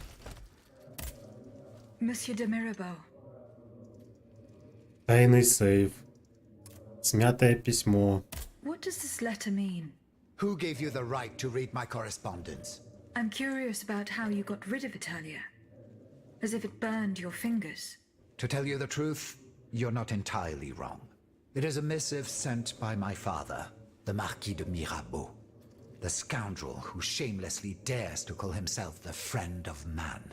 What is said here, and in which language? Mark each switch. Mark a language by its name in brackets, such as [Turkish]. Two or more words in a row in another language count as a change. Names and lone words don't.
[French] Monsieur de Mirabeau. [Russian] Тайный сейф. Смятое письмо. [English] What What does this letter mean? Who gave you the right to read my correspondence? I'm curious about how you got rid of Italia. As if it burned your fingers. To tell you the truth, you're not entirely wrong. It is a missive sent by my father, the Marquis de Mirabeau, the scoundrel who shamelessly dares to call himself the friend of man.